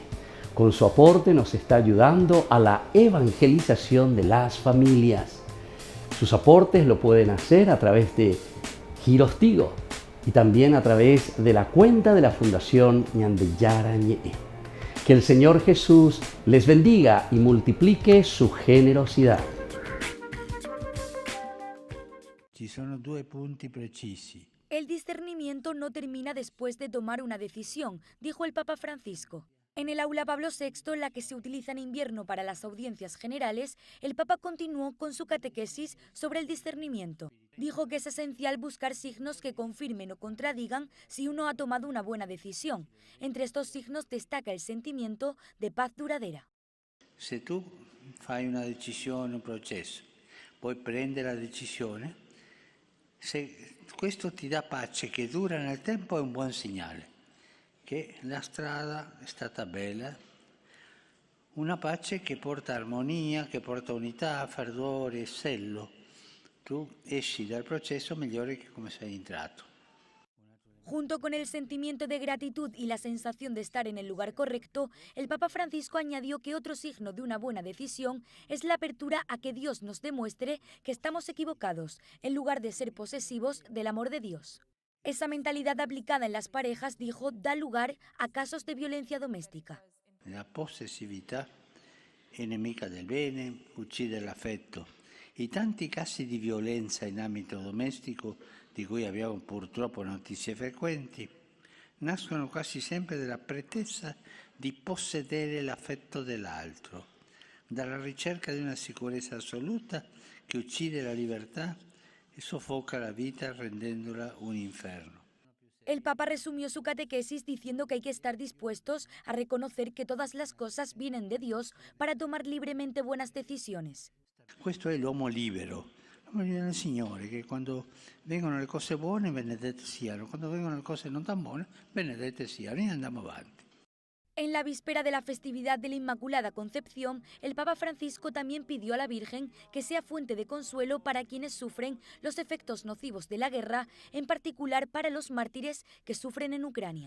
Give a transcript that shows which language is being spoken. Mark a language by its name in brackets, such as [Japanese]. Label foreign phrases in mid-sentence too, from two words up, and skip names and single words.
[Spanish] Con su aporte nos está ayudando a la evangelización de las familias. Sus aportes lo pueden hacer a través de Giros Tigo y también a través de la cuenta de la Fundación Ñandeyara Ñe'e. Que el Señor Jesús les bendiga y multiplique su generosidad. [Italian] Ci sono due punti precisi. [Spanish] El discernimiento no termina después de tomar una decisión, dijo el Papa Francisco. En el aula Pablo VI, la que se utiliza en invierno para las audiencias generales, el Papa continuó con su catequesis sobre el discernimiento. Dijo que es esencial buscar signos que confirmen o contradigan si uno ha tomado una buena decisión. Entre estos signos destaca el sentimiento de paz duradera. [Italian] Se tu fai una decisione, un processo, poi prendere la decisione, se questo ti dà pace che dura nel tempo è un buon segnale, che la strada è stata bella, una pace che porta armonia, che porta unità, fervore, selo. Tu esci dal processo migliore che come sei entrato. [Spanish] Junto con el sentimiento de gratitud y la sensación de estar en el lugar correcto, el Papa Francisco añadió que otro signo de una buena decisión es la apertura a que Dios nos demuestre que estamos equivocados, en lugar de ser posesivos del amor de Dios. Esa mentalidad aplicada en las parejas, dijo, da lugar a casos de violencia doméstica. [Italian] La possessività è nemica del bene, uccide l'affetto. I tanti casi di violenza in ambito domestico, di cui abbiamo purtroppo notizie frequenti, nascono quasi sempre dalla pretesa di possedere l'affetto dell'altro, dalla ricerca di una sicurezza assoluta che uccide la libertà e soffoca la vita rendendola un inferno. [Spanish] El Papa resumió su catequesis diciendo que hay que estar dispuestos a reconocer que todas las cosas vienen de Dios para tomar libremente buenas decisiones. [Italian] Questo è l'uomo libero del Signore, che quando vengono le cose buone benedette siano, quando vengono le cose non tan buone benedette siano, e andiamo avanti. [Spanish] En la víspera de la festividad de la Inmaculada Concepción, el Papa Francisco también pidió a la Virgen que sea fuente de consuelo para quienes sufren los efectos nocivos de la guerra, en particular para los mártires que sufren en Ucrania.